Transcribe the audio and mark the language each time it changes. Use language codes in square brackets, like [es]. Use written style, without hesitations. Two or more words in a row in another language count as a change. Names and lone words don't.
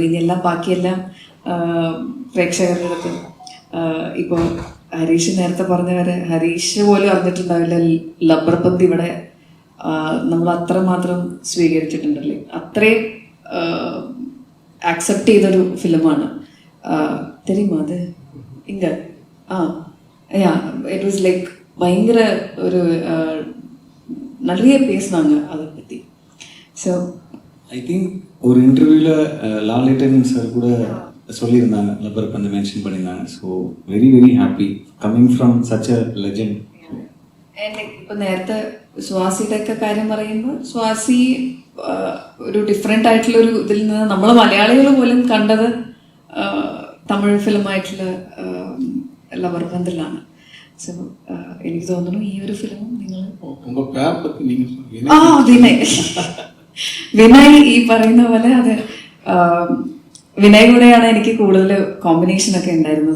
[ml] ഇനിയെല്ലാം ബാക്കിയെല്ലാം പ്രേക്ഷകരുടെ അടുത്ത് ഇപ്പോൾ ഹരീഷ് നേരത്തെ പറഞ്ഞ വരെ ഹരീഷ് പോലും അറിഞ്ഞിട്ടുണ്ടാവില്ല ലബ്ബർപന്ത് ഇവിടെ നമ്മൾ അത്രമാത്രം സ്വീകരിച്ചിട്ടുണ്ടല്ലേ. അത്രയും ആക്സെപ്റ്റ് ചെയ്തൊരു ഫിലിമാണ് [ta] தெரியுமா அது இங்கே யா [en] it was like [ta] பயங்கர ஒரு நிறைய பேசினாங்க அதை பற்றி. ஸோ [en] I think [ta] ஒரு இன்டர்வியூவில் லாலேட்டன் சார் கூட சொல்லியிருந்தாங்க, லப்பர் பந்து மென்ஷன் பண்ணியிருந்தாங்க. [en] so very very happy coming from such a legend. [ml] ഇപ്പം നേരത്തെ സ്വാസിയുടെ ഒക്കെ കാര്യം പറയുമ്പോൾ സ്വാസി ഒരു ഡിഫറെൻ്റ് ആയിട്ടുള്ളൊരു ഇതിൽ നിന്ന് നമ്മൾ മലയാളികൾ പോലും കണ്ടത് തമിഴ് ഫിലിമായിട്ടുള്ള ലവർ ബന്ദിലാണ്. സോ എനിക്ക് തോന്നുന്നു ഈ ഒരു ഫിലിമും നിങ്ങൾ വിനയ് ഈ പറയുന്ന പോലെ അത് വിനയ് കൂടെയാണ് എനിക്ക് കൂടുതൽ കോമ്പിനേഷനൊക്കെ ഉണ്ടായിരുന്നത്.